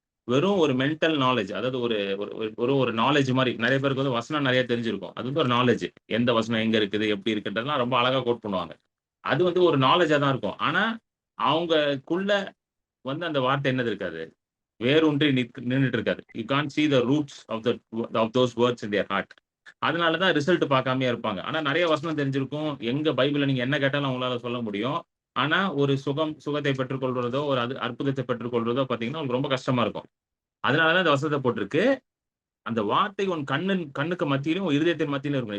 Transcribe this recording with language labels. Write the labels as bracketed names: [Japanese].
[Tamil] வெறும் ஒரு mental knowledge, அதாவது ஒரு நாலேஜ் மாதிரி. நிறைய பேருக்கு வந்து வசனம் நிறைய தெரிஞ்சிருக்கும். அது வந்து ஒரு நாலேஜ். எந்த வசனம் எங்க இருக்குது, எப்படி இருக்குன்றதுலாம் ரொம்ப அழகா கோட் பண்ணுவாங்க. அது வந்து ஒரு நாலேஜா தான் இருக்கும். ஆனா அவங்கக்குள்ள வந்து அந்த வார்த்தை என்னது இருக்காது, வேரூன்றி நின்றுட்டு இருக்காது. [English] You can't see the roots of those words in their heart. [Tamil] அதனாலதான் ரிசல்ட் பார்க்காமயே இருப்பாங்க. ஆனா நிறைய வசனம் தெரிஞ்சிருக்கும். எங்க பைபிள்ல நீங்க என்ன கேட்டாலும் அவங்களால சொல்ல முடியும். ஆனா ஒரு சுகத்தை பெற்றுக்கொள்றதோ, ஒரு அற்புதத்தை பெற்றுக்கொள்றதோ பாத்தீங்கன்னா உங்களுக்கு ரொம்ப கஷ்டமா இருக்கும். அதனாலதான் இந்த வசனத்தை போட்டிருக்கு. அந்த வார்த்தை உன் கண்ணுக்கு மத்தியிலும் இருதயத்தின் மத்தியிலும் இருக்கும்.